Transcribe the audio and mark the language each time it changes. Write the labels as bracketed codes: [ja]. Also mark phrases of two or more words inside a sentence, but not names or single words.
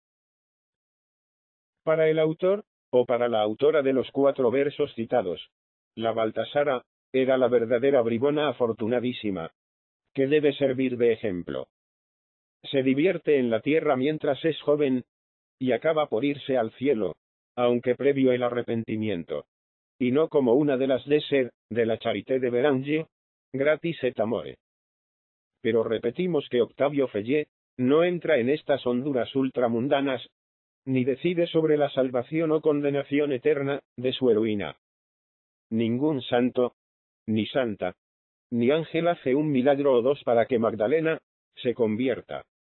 [es] Para el autor, o para la autora de los 4 versos citados, la Baltasara era la verdadera bribona afortunadísima, que debe servir de ejemplo. Se divierte en la tierra mientras es joven, y acaba por irse al cielo, aunque previo el arrepentimiento, y no como una de las de ser, de la Charité de Béranger, [la] gratis et amore. [es] Pero repetimos que Octavio Fellé no entra en estas honduras ultramundanas, ni decide sobre la salvación o condenación eterna de su heroína. Ningún santo, ni santa, ni ángel hace un milagro o dos para que Magdalena se convierta.